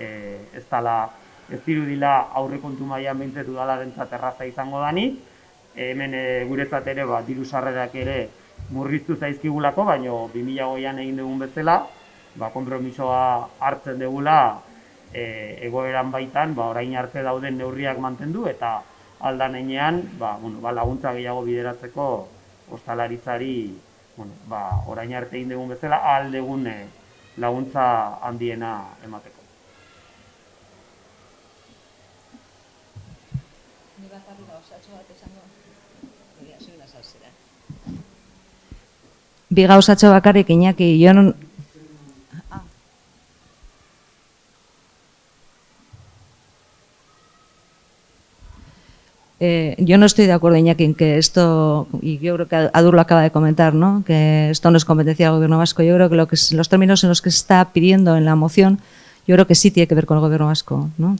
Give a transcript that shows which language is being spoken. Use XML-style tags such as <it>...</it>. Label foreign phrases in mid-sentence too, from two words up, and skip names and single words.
<eu>ez dirudila aurrekontu mailan behintzat udalarentzat erraza izango danik, hemen guretzat ere diru sarrerak ere murriztu zaizkigulako, baina 2020an egin dugun bezala, konpromisoa hartzen dugula egoeran baitan, orain arte dauden neurriak mantendu eta aldan heinean laguntza gehiago bideratzeko ostalaritzari orain arte egin dugun bezala ahal dugun laguntza handiena emateko. Bi gauzatxo bakarrik, Iñaki,</eu> <es>yo no estoy de acuerdo, Iñaki, en que esto, y yo creo que Adur lo acaba de comentar, ¿no?, que esto no es competencia del Gobierno vasco. Yo creo que los términos en los que se está pidiendo en la moción, yo creo que sí tiene que ver con el Gobierno vasco, ¿no?</es>